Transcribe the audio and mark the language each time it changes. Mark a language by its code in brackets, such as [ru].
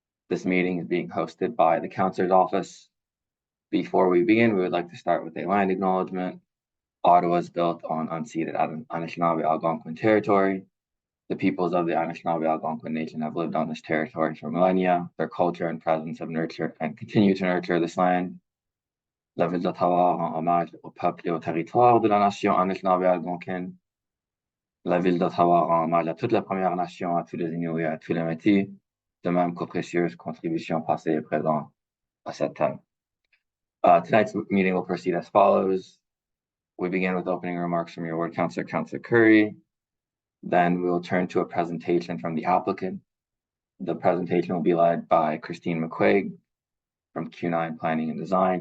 [en] This meeting is being hosted by the Councillor's Office. Before we begin, we would like to start with a land acknowledgement. Ottawa is built on unceded Anishinaabe Algonquin territory. The peoples of the Anishinaabe Algonquin Nation have lived on this territory for millennia. Their culture and presence have nurtured and continue to nurture this land. [fr] La ville d'Ottawa rend hommage au peuple et au territoire de la nation Anishinaabe algonquine. La ville d'Ottawa rend hommage à toute la Première Nation, à tous les Inuits et à tous les Métis, de même qu'aux précieuses contributions passées et présentes à cette thème. [en] Tonight's meeting will proceed as follows. We begin with opening remarks from your ward councillor, Councillor Curry. Then we will turn to a presentation from the applicant. The presentation will be led by Christine McCuaig from Q9 Planning and Design.